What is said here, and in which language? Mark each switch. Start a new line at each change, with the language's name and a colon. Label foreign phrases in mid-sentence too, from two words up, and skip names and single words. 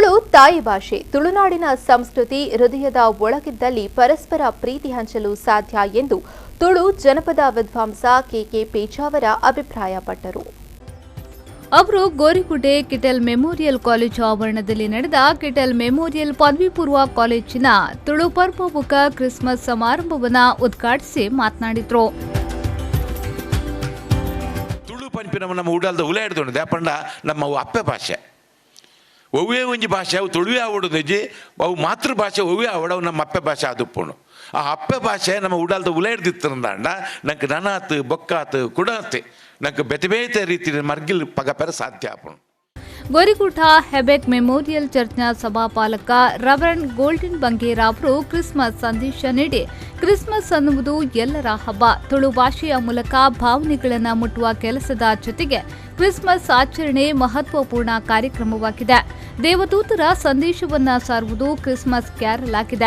Kannada: ತಾಯಿ ಭಾಷೆ ತುಳುನಾಡಿನ ಸಂಸ್ಕೃತಿ ಹೃದಯದ ಒಳಗಿದ್ದಲ್ಲಿ ಪರಸ್ಪರ ಪ್ರೀತಿ ಹಂಚಲು ಸಾಧ್ಯ ಎಂದು ತುಳು ಜನಪದ ವಿದ್ವಾಂಸ ಕೆಕೆ ಪೇಜಾವರ ಅಭಿಪ್ರಾಯಪಟ್ಟರು. ಅವರು ಗೋರಿಗುಡ್ಡೆ ಕಿಟೆಲ್ ಮೆಮೋರಿಯಲ್ ಕಾಲೇಜು ಆವರಣದಲ್ಲಿ ನಡೆದ ಕಿಟೆಲ್ ಮೆಮೋರಿಯಲ್ ಪದವಿ ಪೂರ್ವ ಕಾಲೇಜಿನ ತುಳು ಪರ್ವಮುಖ ಕ್ರಿಸ್ಮಸ್ ಸಮಾರಂಭವನ್ನು ಉದ್ಘಾಟಿಸಿ ಮಾತನಾಡಿದರು.
Tulu: ತುಳು ಪಂಪಿನ ನಮ್ಮ ಊಡಲ್ದ ಉಲ ಹಿಡ್ದು ದ್ಯಾಪಂಡ ನಮ್ಮ ಅಪ್ಪೆ ಭಾಷೆ ಒವ್ವೇ ಒಂಜಿ ಭಾಷೆ ಅವು ತುಳುವೆ ಆವಡೋದಜ್ಜಿ ಅವು ಮಾತೃಭಾಷೆ ಒವ್ವೇ ಆವಡವು ನಮ್ಮ ಅಪ್ಪೆ ಭಾಷೆ ಆದುಪ್ಪುಣು. ಆ ಅಪ್ಪೆ ಭಾಷೆ ನಮ್ಮ ಉಡಲ್ದ ಉಲ ಹಿಡ್ದಿತ್ತಂದಾಂಡ ನಂಗೆ ನನಾತ್ ಬೊಕ್ಕಾತ್ ಕುಡಾತ್ ನಂಗೆ ಬೇತೆ ಬೇತೆ ರೀತಿ ಮರ್ಗಿಲ್ ಪಗಪೆರ ಸಾಧ್ಯ ಆಪುಣು.
Kannada: ಗೋರಿಗುಡ್ಡ ಹೆಬೆಕ್ ಮೆಮೋರಿಯಲ್ ಚರ್ಚ್ನ ಸಭಾಪಾಲಕ ರೆವರೆಂಡ್ ಗೋಲ್ಡನ್ ಬಂಗೇರ ಅವರು ಕ್ರಿಸ್ಮಸ್ ಸಂದೇಶ ನೀಡಿ, ಕ್ರಿಸ್ಮಸ್ ಅನ್ನುವುದು ಎಲ್ಲರ ಹಬ್ಬ. ತುಳು ಭಾಷೆಯ ಮೂಲಕ ಭಾವನೆಗಳನ್ನು ಮುಟ್ಟುವ ಕೆಲಸದ ಜೊತೆಗೆ ಕ್ರಿಸ್ಮಸ್ ಆಚರಣೆ ಮಹತ್ವಪೂರ್ಣ ಕಾರ್ಯಕ್ರಮವಾಗಿದೆ. ದೇವದೂತರ ಸಂದೇಶವನ್ನ ಸಾರುವುದು ಕ್ರಿಸ್ಮಸ್ ಕ್ಯಾರಲ್ ಆಗಿದೆ.